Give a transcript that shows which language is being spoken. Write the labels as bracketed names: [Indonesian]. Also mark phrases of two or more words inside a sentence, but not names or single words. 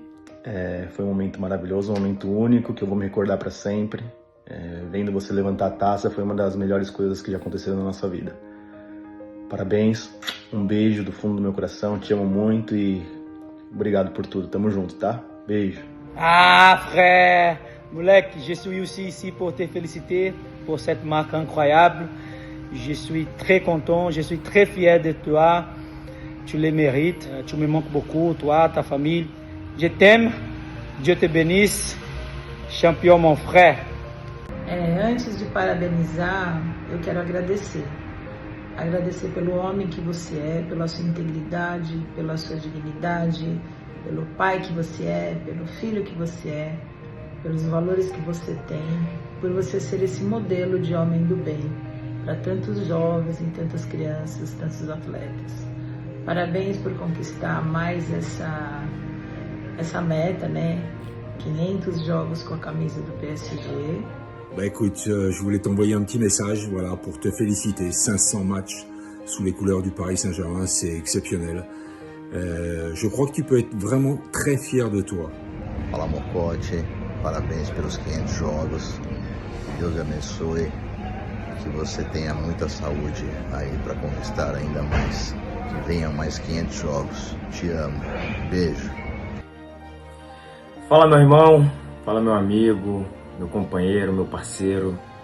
[Portuguese] Foi um momento maravilhoso, um momento único que eu vou me recordar para sempre. Vendo você levantar a taça foi uma das melhores coisas que já aconteceram na nossa vida. Parabéns, um beijo do fundo do meu coração, te amo muito e obrigado por tudo. Tamo junto, tá? Beijo. [French] Ah, frère, moleque, je suis aussi ici pour te féliciter pour cette marque incroyable. Je suis très content, je suis très fier de toi. Tu le mérites, tu me manques beaucoup, toi, ta famille. Je t'aime, Dieu te bénisse. Champion, mon frère. [Portuguese] Antes de parabenizar, eu quero agradecer. Agradecer pelo homem que você é, pela sua integridade, pela sua dignidade, pelo pai que você é, pelo filho que você é, pelos valores que você tem, por você ser esse modelo de homem do bem para tantos jovens e tantas crianças, tantos atletas. Parabéns por conquistar mais essa meta, né? 500 jogos com a camisa do PSG. [French] Bah écoute, je voulais t'envoyer un petit message, voilà, pour te féliciter. 500 matchs sous les couleurs du Paris Saint-Germain, c'est exceptionnel. Je crois que tu peux être vraiment très fier de toi. [Portuguese] Fala, Mocote, parabéns pelos 500 jogos. Deus abençoe, que você tenha muita saúde aí para conquistar ainda mais. Que venham mais 500 jogos. Te amo. Beijo. Fala, meu irmão, fala, meu amigo, meu companheiro, meu parceiro.